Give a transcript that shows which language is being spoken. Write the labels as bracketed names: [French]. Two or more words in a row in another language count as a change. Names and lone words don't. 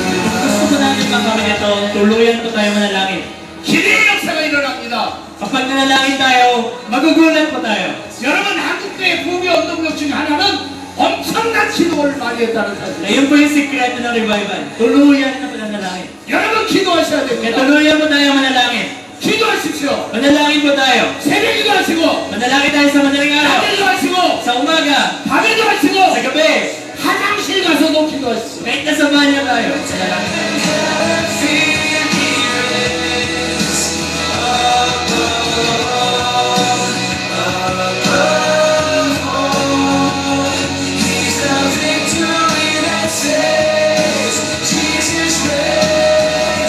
[Filipino] Gusto ko namin makamit ito, tuluyan po tayo manalangin. [Korean] 기대의 역사가 일어납니다. [Filipino] Kapag nanalangin tayo, magugulat po tayo. [Korean] 여러분, 한국교회 부흥의 운동력 중에 하나는 엄청난 기도를 많이 했다는 사실. [Filipino] Ngayon po yung sikreto ng revival. Tuluyan na pananalangin. [Korean] 여러분, 기도하셔야 [Filipino] Kaya [Korean] 됩니다. [Filipino] tuluyan po tayo manalangin. [Korean] 기도하십시오. [Filipino] Manalangin po tayo. [Korean] 새벽에도 하시고, [Filipino] Manalangin tayo sa madaling araw. [Korean] 낮에도 하시고, [Filipino] Sa umaga. [Korean] 밤에도 [Filipino] Sa [Korean] 하시고, [Filipino] gabi. [Korean] 화장실 가서도 기도하십시오. [Filipino] Kahit nasa banyo tayo. Manalangin. [English] Fear he reigns. Above all. He's the victory that saves. Jesus reigns.